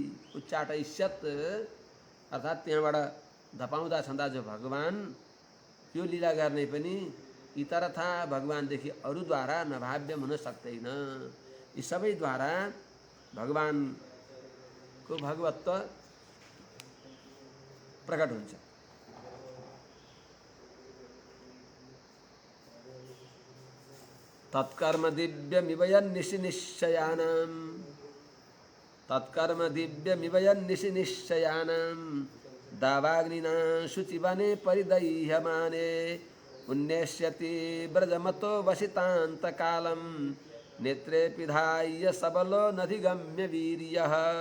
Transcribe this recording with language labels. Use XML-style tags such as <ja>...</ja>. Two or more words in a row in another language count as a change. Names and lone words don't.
<ne>अर्थात् त्यहाँबाट धपाउँदा छँदा जो भगवान यो लीला गर्ने पनि इतरथा भगवानदेखि अरूद्वारा नभाव्य हुन सक्दैन। यी सबैद्वारा भगवानको भगवत्व प्रकट हुन्छ।</ne> <sa>तत्कर्म दिव्यमिवयन्निशि निश्चयानां दावाग्निना शुचिवने परिदह्यमाने उन्नेष्यति ब्रजमतो वसितान्तकालं नेत्रे पिधाय सबलो नधिगम्य वीर्यः।</sa>